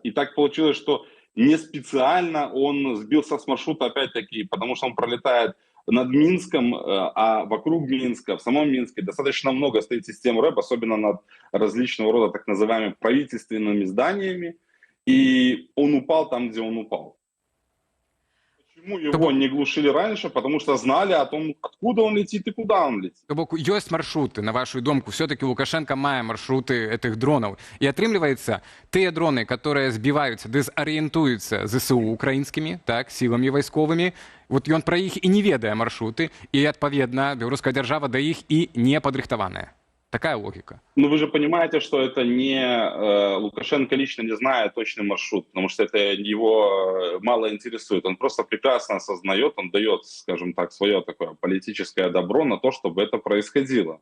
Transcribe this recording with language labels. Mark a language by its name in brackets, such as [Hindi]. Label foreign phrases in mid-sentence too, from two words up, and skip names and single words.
[Russian] И так получилось, что не специально он сбился с маршрута, опять-таки, потому что он пролетает над Минском, а вокруг Минска, в самом Минске достаточно много стоит систем РЭП, особенно над различного рода так называемыми правительственными зданиями. И он упал там, где он упал. Почему его не глушили раньше? Потому что знали о том, откуда он летит и куда он летит. [Belarusian] То бок ёсць маршруты, на вашу думку, все-таки Лукашенко мае маршруты [Russian] этих дронов. [Belarusian] И атрымліваецца, тыя дроны, [Russian] которые сбиваются, дезориентуются ЗСУ украинскими, так, силами войсковыми, вот [Belarusian] ён про іх и не ведае маршруты, и, адпаведна, беларуская держава да іх и не падрыхтаваная. [Russian] Такая логика. Но вы же понимаете, что это не Лукашенко лично не знает точный маршрут, потому что это его мало интересует. Он просто прекрасно осознает, он дает, скажем так, свое такое политическое добро на то, чтобы это происходило.